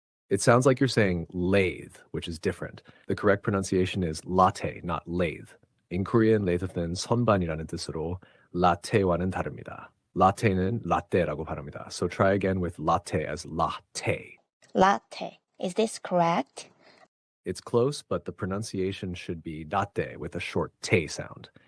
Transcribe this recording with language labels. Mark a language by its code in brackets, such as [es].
[en] It sounds like you're saying lathe, which is different. The correct pronunciation is latte, not lathe. In Korean, [ko] lathe는 선반이라는 뜻으로 latte와는 다릅니다. latte는 latte라고 발음합니다. [en] So try again with latte as latte. Latte. Is this correct? It's close, but the pronunciation should be latte with a short te sound.